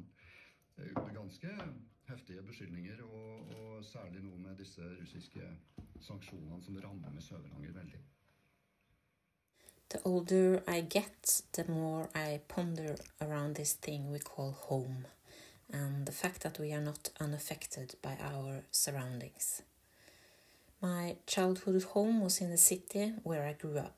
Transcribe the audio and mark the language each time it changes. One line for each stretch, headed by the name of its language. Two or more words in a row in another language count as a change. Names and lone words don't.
Norwegian: Det er ganske heftige beskyldninger, og særlig nå med disse russiske sanksjonene som rammer Sør-Varanger veldig.
English: The older I get, the more I ponder around this thing we call home, and the fact that we are not unaffected by our surroundings. My childhood home was in the city where I grew up.